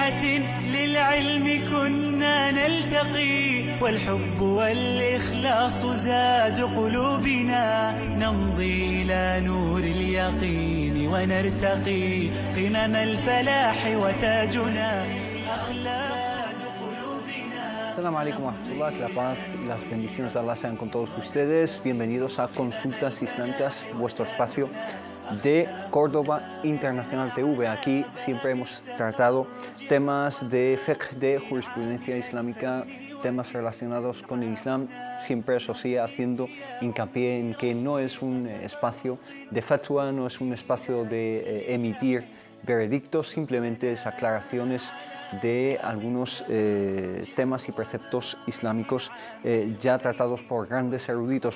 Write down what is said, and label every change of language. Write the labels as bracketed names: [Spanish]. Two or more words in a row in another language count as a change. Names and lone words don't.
[Arabic] بيعة للعلم كنا نلتقي والحب والإخلاص زاد قلوبنا نمضي إلى نور اليقين ونرتقي قمم الفلاح وتاجنا أخلاق قلوبنا. السلام عليكم ورحمة الله, [Spanish] que la paz y las bendiciones de Allah sean con todos ustedes. Bienvenidos a Consultas Islámicas, vuestro espacio de Córdoba Internacional TV. Aquí siempre hemos tratado temas de fiqh, de jurisprudencia islámica, temas relacionados con el Islam, siempre eso sí, haciendo hincapié en que no es un espacio de fatwa, no es un espacio de emitir veredictos, simplemente es aclaraciones de algunos temas y preceptos islámicos ya tratados por grandes eruditos.